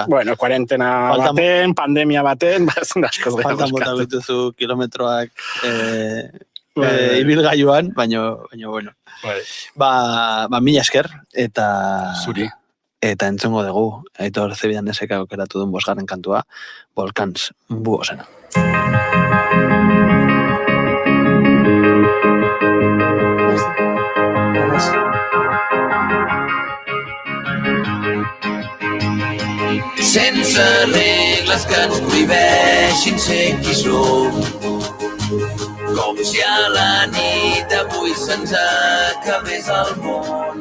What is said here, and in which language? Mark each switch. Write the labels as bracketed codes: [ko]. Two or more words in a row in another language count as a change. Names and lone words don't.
[eu] Kuarentena baten, pandemia baten, askoz gehiago. Faltan bota bituzu kilometroak ibilgailuan, baina bueno. Mila esker, eta... Zuri. Eta entzungo dugu, Aitor Zebidan Neseka aukeratu duen 5. kantua, Volcans Buosena. [ca] Sense regles que ens prohibeixin ser qui som, com si a la nit d'avui se'ns acabés el món.